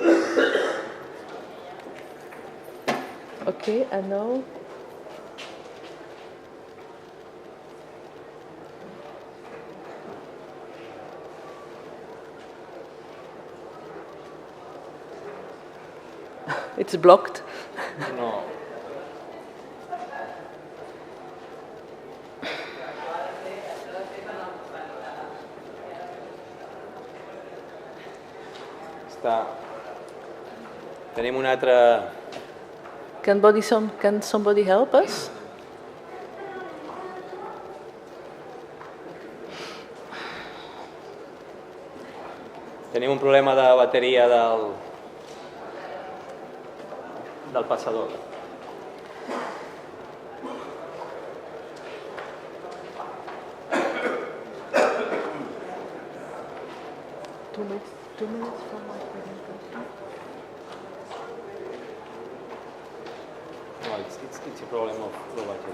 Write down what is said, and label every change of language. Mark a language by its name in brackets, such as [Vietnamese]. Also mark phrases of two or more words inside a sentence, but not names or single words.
[English] Okay, and now? It's blocked. [Catalan] No. Tenim un altre... [English] Can somebody help us? [Catalan] Tenim un problema de bateria del passador. [English] Two minutes for my presentation. No, it's a problem of low battery.